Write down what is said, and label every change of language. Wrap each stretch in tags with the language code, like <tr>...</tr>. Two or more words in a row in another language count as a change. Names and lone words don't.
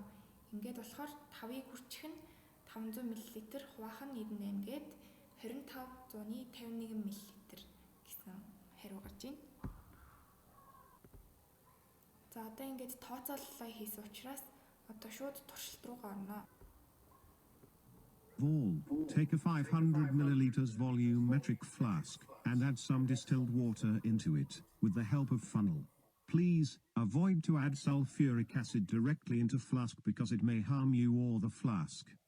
<mn>Ингээд болохоор 5-ыг хүрчих нь 500 мл хуваах нь 98 гээд 2551 мл гэсэн хариу гарч байна. За одоо ингээд тооцооллоо хийсэн учраас одоо шууд туршилт руу орно.</mn> <en>All, take a 500 milliliters volumetric flask and add some distilled water into it with the help of funnel. Please avoid to add sulfuric acid directly into flask because it may harm you or the flask.</en>